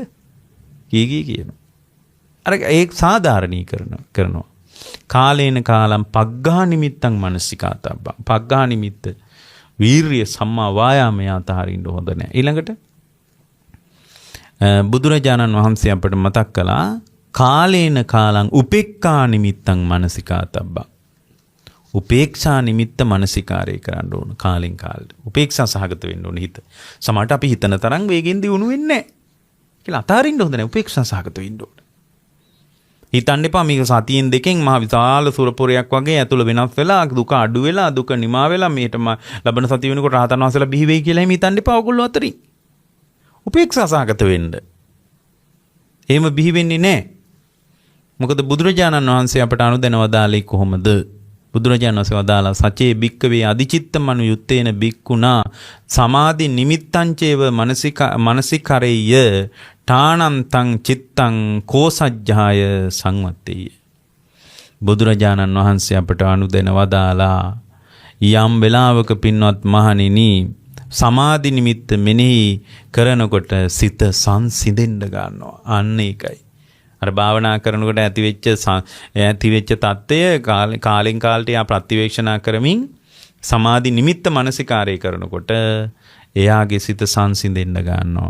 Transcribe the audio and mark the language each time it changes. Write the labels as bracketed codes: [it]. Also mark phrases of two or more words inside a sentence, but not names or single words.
[si] කී කියනවා. අර ඒක සාධාරණීකරණ කරනවා. [pi] කාලේන කාලම් පග්ඝා නිමිත්තං මනසිකාතබ්බං. [si] පග්ඝා නිමිත්ත වීරිය සම්මා වායාමයේ අතහරින්න හොඳ නෑ. ඊළඟට බුදුරජාණන් වහන්සේ අපට මතක් කළා [pi] කාලේන කාලං උපේක්ඛා නිමිත්තං මනසිකාතබ්බං. [si] උපේක්ෂා නිමිත්ත මනසිකාරය කරන්න ඕන කාලෙන් කාලට. උපේක්ෂා සහගත වෙන්න ඕන හිත. සමහරට අපි හිතන තරම් වේගෙන් දියුණු වෙන්නේ නැහැ. කියලා අතාරින්න හොඳ නැහැ. උපේක්ෂා සහගත වෙන්න ඕන. හිතන්න එපා මේක සතියෙන් දෙකෙන් මහ විශාල සුරපුරයක් වගේ ඇතුළ වෙනස් වෙලා දුක අඩු වෙලා දුක නිමා වෙලා මේටම ලබන සතිය වෙනකොට රහතන් වහන්සේලා බිහි වෙයි කියලා එහෙම හිතන්න එපා ඔයගොල්ලෝ අතරින්. උපේක්ෂා සහගත වෙන්න. එහෙම බිහි වෙන්නේ නැහැ. මොකද බුදුරජාණන් වහන්සේ අපට අනුදැන වදාළේ කොහොමද? බුදුරජාණන් වහන්සේ වදාලා [pi] සචේ බික්කවේ අධිචිත්තමනු යුත්තේන බික්කුණා සමාධි නිමිත්තං චේව මනසිකරෙය්‍ය ඨානන්තං චිත්තං කෝසජ්ජාය සංවත්තේය. [si] බුදුරජාණන් වහන්සේ අපට අනුදැන වදාලා යම් වෙලාවක පින්වත් මහණෙනි සමාධි නිමිත්ත මෙනෙහි කරනකොට සිත සංසිඳෙන්න ගන්නවා. අන්න ඒකයි. අර භාවනා කරනකොට ඇතිවෙච්ච தত্ত্বය කාලෙන් කාලට යා ප්‍රතිවේක්ෂණා කරමින් සමාධි නිමිත්ත මනසිකාරය කරනකොට එයාගේ සිත සංසිඳෙන්න ගන්නවා.